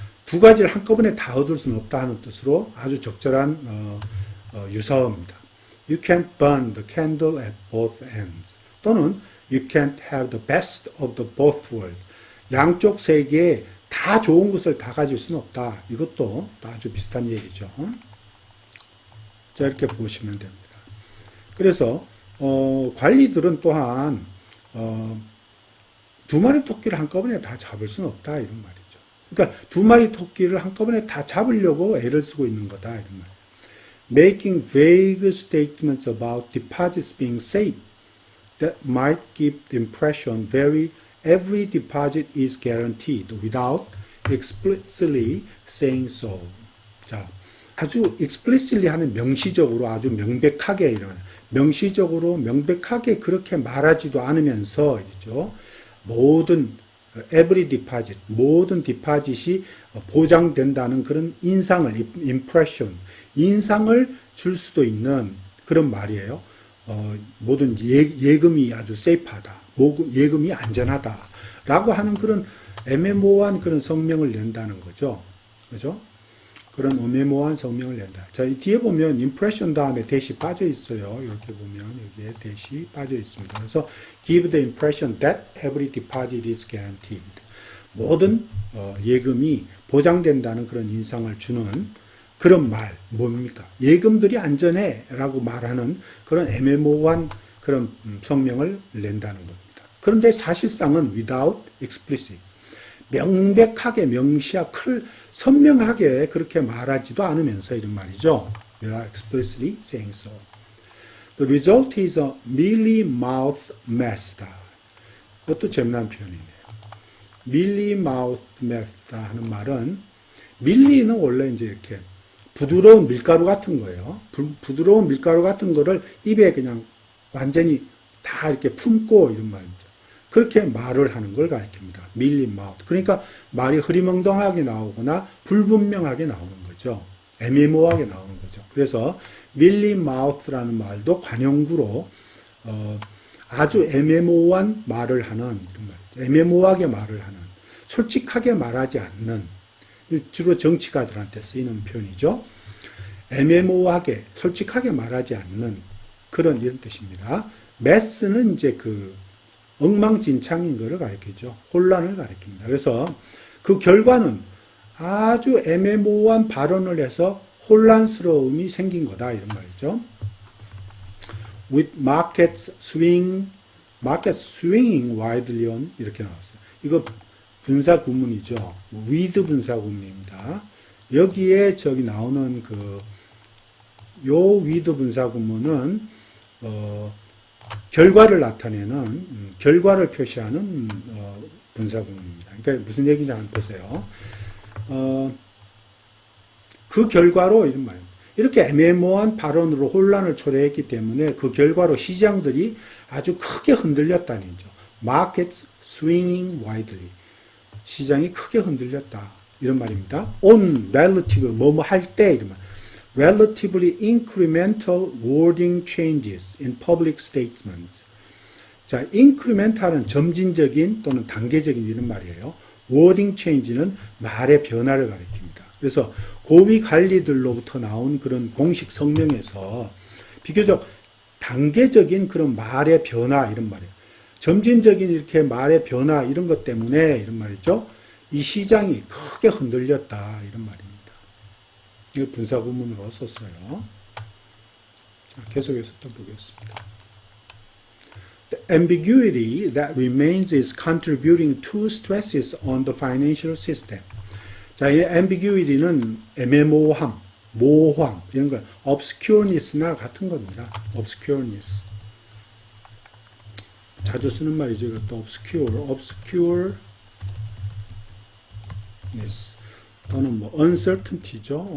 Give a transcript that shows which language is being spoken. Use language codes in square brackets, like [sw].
[ko] 두 가지를 한꺼번에 다 얻을 수는 없다 하는 뜻으로 아주 적절한 유사어입니다. [en] You can't burn the candle at both ends. [ko] 또는 [en] You can't have the best of the both worlds. [ko] 양쪽 세계에 다 좋은 것을 다 가질 수는 없다. 이것도 아주 비슷한 얘기죠. 자, 이렇게 보시면 됩니다. 그래서 관리들은 또한 두 마리 토끼를 한꺼번에 다 잡을 수는 없다 이런 말이죠. 그러니까 두 마리 토끼를 한꺼번에 다 잡으려고 애를 쓰고 있는 거다 이런 말. [en] Making vague statements about deposits being safe that might give the impression every deposit is guaranteed without explicitly saying so. [ko] 자, 아주 explicitly 하는 명시적으로 아주 명백하게 이런 명시적으로 명백하게 그렇게 말하지도 않으면서 이죠. 모든 [en] every deposit [ko] 모든 디파짓이 보장된다는 그런 인상을 impression 인상을 줄 수도 있는 그런 말이에요. 모든 예금이 아주 세이프하다. 예금이 안전하다라고 하는 그런 애매모호한 그런 성명을 낸다는 거죠. 그죠? 그런 애매모호한 성명을 낸다. 자, 이 뒤에 보면 impression 다음에 대시 빠져 있어요. 이렇게 보면 여기에 대시 빠져 있습니다. 그래서 [en] give the impression that every deposit is guaranteed. [ko] 모든 예금이 보장된다는 그런 인상을 주는 그런 말 뭡니까? 예금들이 안전해 라고 말하는 그런 애매모호한 그런 성명을 낸다는 겁니다. 그런데 사실상은 [en] without explicit, [ko] 명백하게 명시하게 선명하게 그렇게 말하지도 않으면서 이런 말이죠. [en] They are explicitly saying so. The result is a mealy-mouthed mess. [ko] 그것도 재미난 표현이네요. [en] mealy-mouthed mess [ko] 하는 말은 밀리는 원래 이제 이렇게 부드러운 밀가루 같은 거예요. 부드러운 밀가루 같은 거를 입에 그냥 완전히 다 이렇게 품고 이런 말입니다. 그렇게 말을 하는 걸 가리킵니다. [en] mealy-mouthed. [ko] 그러니까 말이 흐리멍덩하게 나오거나 불분명하게 나오는 거죠. 애매모호하게 나오는 거죠. 그래서 mealy-mouthed라는 말도 관용구로 아주 애매모호한 말을 하는 이런 말이죠. 애매모호하게 말을 하는, 솔직하게 말하지 않는, 주로 정치가들한테 쓰이는 표현이죠. 애매모호하게, 솔직하게 말하지 않는 그런 이런 뜻입니다. mess는 이제 그 엉망진창인 것을 가리키죠. 혼란을 가리킵니다. 그래서 그 결과는 아주 애매모호한 발언을 해서 혼란스러움이 생긴 거다 이런 말이죠. [en] With markets swinging widely on [ko] 이렇게 나왔어요. 이거 분사 구문이죠. with 분사 구문입니다. 여기에 저기 나오는 요 with 분사 구문은 결과를 나타내는 결과를 표시하는 분사 구문입니다. 그러니까 무슨 얘기인지 한번 보세요. 그 결과로 이런 말입니다. 이렇게 애매모호한 발언으로 혼란을 초래했기 때문에 그 결과로 시장들이 아주 크게 흔들렸다는 거죠. [en] Markets swinging widely. [ko] 시장이 크게 흔들렸다. 이런 말입니다. [en] On relative, [ko] 뭐뭐 할 때, 이런 말. [en] Relatively incremental wording changes in public statements. [ko] 자, incremental은 점진적인 또는 단계적인 이런 말이에요. wording change는 말의 변화를 가리킵니다. 그래서 고위 관리들로부터 나온 그런 공식 성명에서 비교적 단계적인 그런 말의 변화 이런 말이에요. 점진적인 이렇게 말의 변화 이런 것 때문에 이런 말이죠. 이 시장이 크게 흔들렸다 이런 말입니다. 이거 분사 구문으로 썼어요. 자, 계속해서 또 보겠습니다. [en] The ambiguity that remains is contributing to stresses on the financial system. [ko] 자, 이 ambiguity는 애매모호함, 모호함 이런 걸 obscureness나 같은 겁니다. [en] obscureness. [ko] 자주 쓰는 말이죠. 이것도 obscureness 또는 뭐 uncertainty죠.